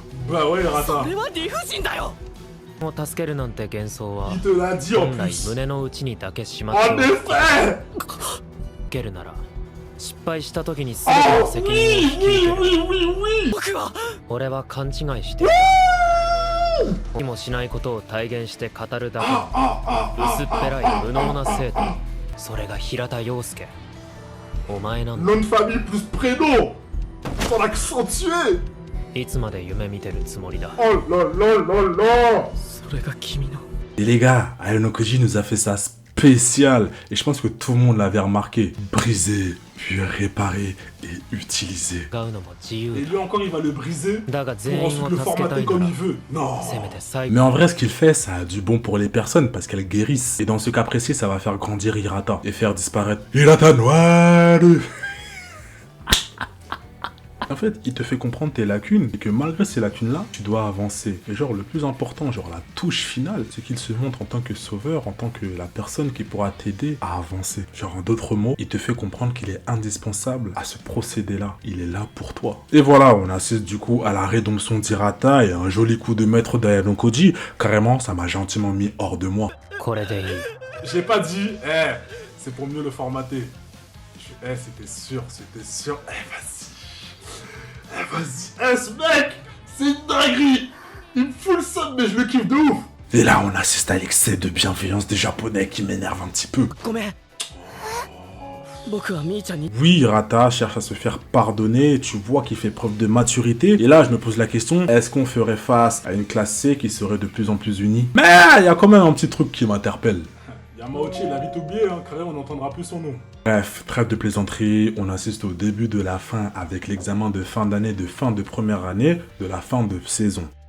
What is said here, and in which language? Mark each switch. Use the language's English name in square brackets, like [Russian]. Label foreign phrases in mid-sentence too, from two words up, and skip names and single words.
[French] Bah ouais, Hirata. [Japanese] れは理不尽だよ。を助けるなんて幻想は [French] Il te l'a dit en [Japanese] 本来 [French] plus. [Japanese] 胸の内にだけしまってお [French] En [Japanese] く [French] effet. [Japanese] けるなら失敗した時に全ての [French] Oh [Japanese] 責任を [French] oui, [Japanese] 引き受け [French] oui, [Japanese] る [French] oui, oui, oui. [Japanese] 僕は俺は勘違いしていたにもしないことを体現して語るだけの 薄っぺらい無能な生徒それが平田陽介お前なんだ [French] Nom de famille plus prénom. Ton accent tué. [Japanese] いつまで夢見てるつもりだ [French] Oh là là là là. [Japanese] それが君の [French] Et les gars, Ayanokoji nous a fait ça spécial. Et je pense que tout le monde l'avait remarqué. Briser, puis réparer et utiliser. [Japanese] 使うのも自 [French] Et [Japanese] 由 [French] lui encore, il va le briser [Japanese] だが [French] pour [Japanese] 全員 [French] ensuite [Japanese] を [French] le [Japanese] 助けた [French] formater [Japanese] い [French] comme [Japanese] な [French] il veut. Non. [Japanese] らせめて最 [French] Mais [Japanese] 後 [French] en vrai, ce qu'il fait, ça a du bon pour les personnes parce qu'elles guérissent. Et dans ce cas précis, ça va faire grandir Hirata et faire disparaître Hirata noir. En fait, il te fait comprendre tes lacunes et que malgré ces lacunes-là, tu dois avancer. Et genre, le plus important, genre la touche finale, c'est qu'il se montre en tant que sauveur, en tant que la personne qui pourra t'aider à avancer. Genre, en d'autres mots, il te fait comprendre qu'il est indispensable à ce procédé-là. Il est là pour toi. Et voilà, on assiste du coup à la rédemption d'Hirata et un joli coup de maître d'Ayanokoji. Carrément, ça m'a gentiment mis hors de moi. [Japanese] これでいい [French] J'ai pas dit, c'est pour mieux le formater. C'était sûr, c'était sûr. Vas-y. Vas-y. Ce mec, c'est une dinguerie. Il me fout le seum, mais je le kiffe de ouf. Et là, on assiste à l'excès de bienveillance des Japonais qui m'énerve un petit peu. [Japanese] ごめん。僕はみーちゃんに [French] Oui, Hirata cherche à se faire pardonner, tu vois qu'il fait preuve de maturité. Et là, je me pose la question, est-ce qu'on ferait face à une classe C qui serait de plus en plus unie? Mais il y a quand même un petit truc qui m'interpelle. Yamauchi, il a vite oublié, hein, carré, on n'entendra plus son nom. Bref, trêve de plaisanterie, on assiste au début de la fin avec l'examen de fin d'année, de fin de première année, de la fin de saison.